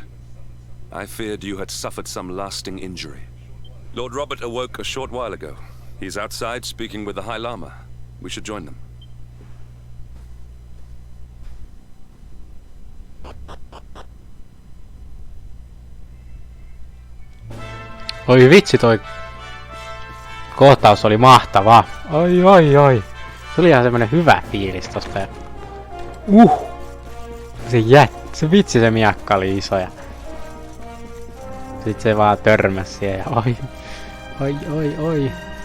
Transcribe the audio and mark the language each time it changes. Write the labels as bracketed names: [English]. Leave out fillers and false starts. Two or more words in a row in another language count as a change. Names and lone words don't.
[English] I feared you had suffered some lasting injury. Lord Robert awoke a short while ago. He's outside speaking with the High Lama. We should join them. [Finnish] Oi vitsi, toi kohtaus oli mahtava. Oi. Tuli ihan semmonen hyvä fiilis tosta. Se vitsi se miakka oli iso ja sit se vaan törmäs siihen ja oi.